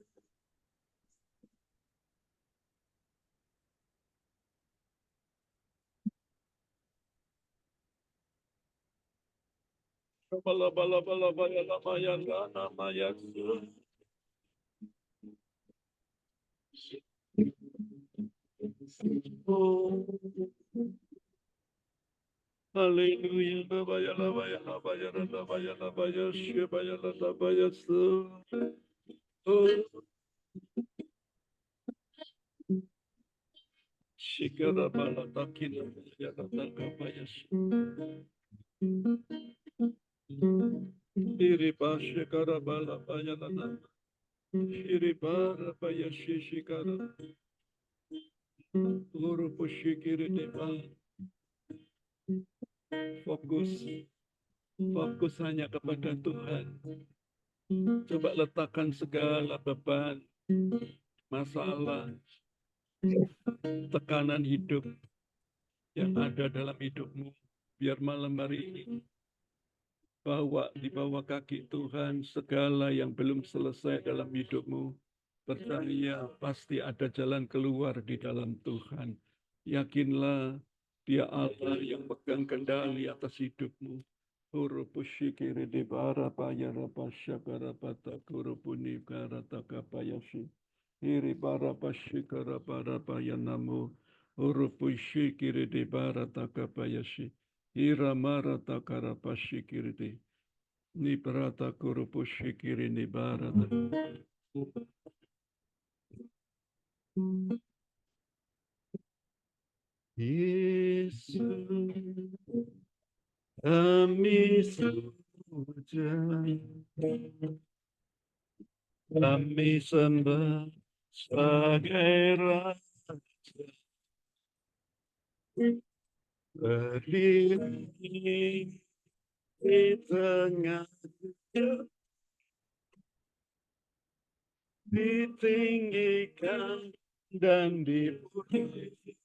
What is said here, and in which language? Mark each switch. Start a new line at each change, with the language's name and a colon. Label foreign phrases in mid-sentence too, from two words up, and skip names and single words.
Indonesian: Bala bala bala bala nama yang nama Yesus. Oh, haleluya. Baba ya laba ya laba ya laba ya laba ya sheba ya laba ya su. Oh, shikara bala takina ya laba ya su. Iri ba shikara bala ya laba. Iri ba raba ya shikara. Guru pushikiri deba. Fokus, fokus hanya kepada Tuhan. Coba letakkan segala beban, masalah, tekanan hidup yang ada dalam hidupmu. Biar malam hari ini Bawa di bawah kaki Tuhan segala yang belum selesai dalam hidupmu. Percaya pasti ada jalan keluar di dalam Tuhan. Yakinlah Dia Allah yang pegang kendali atas hidupmu. Hurupushikiri di barapaya rapashakara patakurupuni karatakapayashi. Hiri barapashikara barapaya namu. Hurupushikiri di baratakapayashi. Hira maratakarapashi Nibrata kurupushikiri nibarata. Yesus, kami puja, kami sembah sebagai Raja, berdiri di tengah, ditinggikan dan dipuji.